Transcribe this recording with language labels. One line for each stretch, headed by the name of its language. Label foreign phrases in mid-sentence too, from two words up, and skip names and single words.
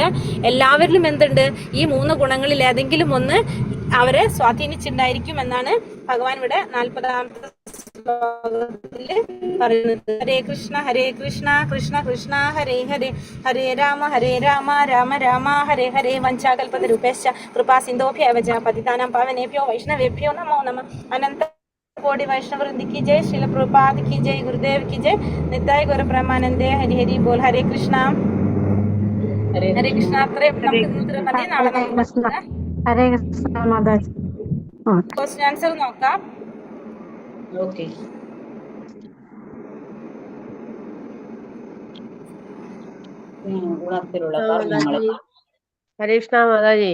Malayalam: എല്ലാവരിലും എന്തുണ്ട്, ഈ 3 ഗുണങ്ങളിൽ ഏതെങ്കിലും ഒന്ന് അവരെ സ്വാധീനിച്ചിട്ടുണ്ടായിരിക്കും എന്നാണ് ഭഗവാൻ ഇവിടെ 40ാമത്തെ ശ്ലോകത്തില് പറയുന്നത്.
Sanskrit: हरे कृष्ण कृष्ण कृष्ण हरे हरे, हरे राम राम राम हरे हरे. वञ्चाकल्पतरूपेश्च कृपा सिन्धोभ्यव च पतितानां पावनेभ्यो वैष्णवेभ्यो नमो नमः.
Hindi: അനന്ത कोटि वैष्णव वृंद की जय, श्रील प्रभुपाद की जय, गुरुदेव की जय, नित्याय गौर ब्रह्मानंदे. हरि हरि बोल.
Sanskrit: हरे कृष्ण हरे कृष्ण.
Malayalam: ഹരേ കൃഷ്ണ മാതാജി.
English: question answer
Malayalam: നോക്കാം. ഓക്കെ, ഗുണത്തിലുള്ള കർമ്മങ്ങൾ. ഹരേ കൃഷ്ണ മാതാജി.